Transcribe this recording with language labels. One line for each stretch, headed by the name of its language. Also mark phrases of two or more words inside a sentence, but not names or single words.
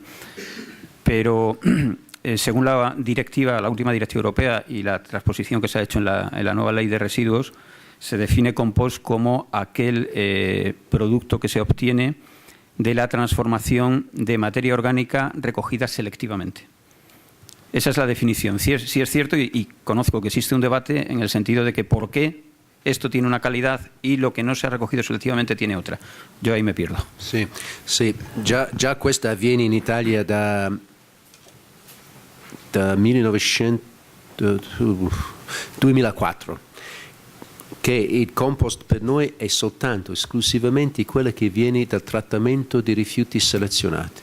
Spanish: Pero según la última directiva europea y la transposición que se ha hecho en la nueva ley de residuos, se define compost como aquel producto que se obtiene de la transformación de materia orgánica recogida selectivamente. Esa es la definición. Sí es cierto y conozco que existe un debate en el sentido de que por qué esto tiene una calidad y lo que no se ha recogido selectivamente tiene otra. Yo ahí me pierdo.
Italian: Sì, già questo avviene in Italia da 2004, che il compost per noi è soltanto, esclusivamente quello che viene dal trattamento di rifiuti selezionati.